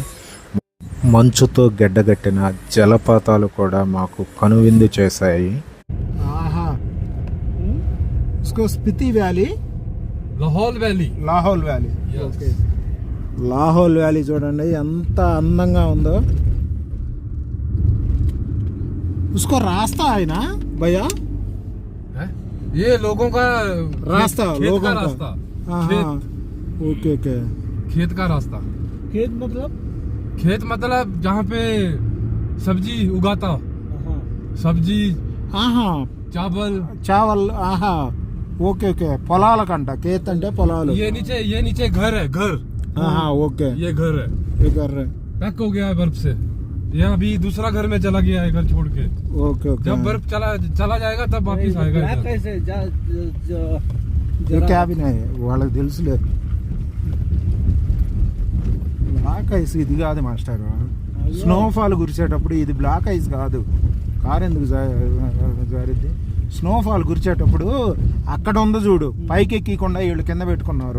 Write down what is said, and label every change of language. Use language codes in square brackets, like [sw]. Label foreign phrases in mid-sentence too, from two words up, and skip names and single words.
[te] మంచుతో గెడ్డగట్టిన జలపాతాలు కూడా మాకు కనువిందు చేశాయి. స్పితి వ్యాలీ, లాహౌల్ వ్యాలీ. ఓకే, లాహౌల్ వ్యాలీ చూడండి ఎంత అందంగా ఉందో. [hi] उसको रास्ता है ना भैया? ये लोगों का रास्ता, लोगों का रास्ता। हाँ, ओके ओके। खेत का रास्ता। खेत मतलब जहाँ पे सब्जी उगाता, सब्जी, हाँ, चावल, ओके ओके। [te] పొలాల కంట खेत అంటే పొలాలు. [hi] ये नीचे घर है, घर। हाँ ओके, ये घर है, ये घर है। पैक हो गया है बर्फ से। ये अभी दूसरा घर में चला गया है, घर छोड़ के। ओके ओके। जब बर्फ चला जाएगा तब वापिस आएगा। [te] ये క్యాబిన్ వాళ్ళకి తెలుసులే. [en] black ice [te] ఇది కాదు మాస్టర్. స్నోఫాల్ కురిసేటప్పుడు ఇది [en] black ice [te] కాదు. కారు ఎందుకు జారిద్ది? స్నోఫాల్ కురిచేటప్పుడు అక్కడ ఉంది చూడు, పైకి ఎక్కకుండా వీళ్ళు కింద పెట్టుకున్నారు.